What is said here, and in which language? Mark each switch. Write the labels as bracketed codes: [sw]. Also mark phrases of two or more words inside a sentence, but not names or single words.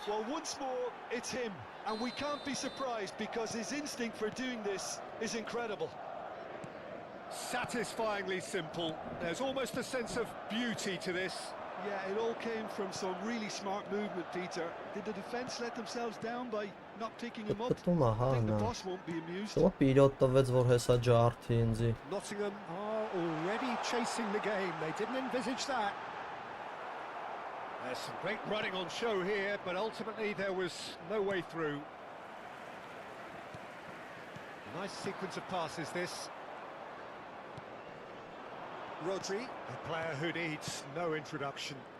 [en] Well, once more, it's him, and we can't be surprised because his instinct for doing this is incredible. Satisfyingly simple. There's almost a sense of beauty to this. Yeah, it all came from some really smart movement, Peter. Did the defence let themselves down by not picking him up? [hy] Պետք է [en] I think the [hy] հա, [en] boss won't be amused. [hy] Սա պիրոտ տվեց, որ հեսա ջարդի ինձի։ [en] Nottingham are already chasing the game. They didn't envisage that. There's some great running on show here, but ultimately there was no way through. Nice sequence of passes, this. RODRI, a player who needs no introduction.